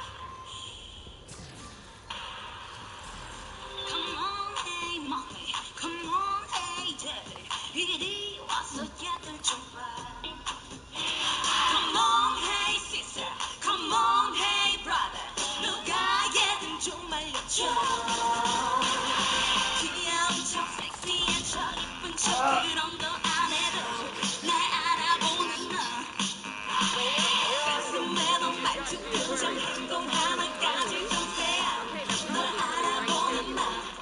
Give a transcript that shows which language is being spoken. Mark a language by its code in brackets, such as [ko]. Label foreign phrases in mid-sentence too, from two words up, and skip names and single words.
[en] Come on, hey mommy, come on, hey daddy. [ko] 이리 와서 얘들 좀 봐. [en] Come on, hey sister, come on, hey brother. [ko] 누가 얘들 좀 알려줘. 귀여운 척, 섹시한 척, 이쁜 척 그런 거 안 해도 날 알아보는 너. 가슴에도 말투, 표정, 행동 하나까지 좀 세야 널 알아보는 나.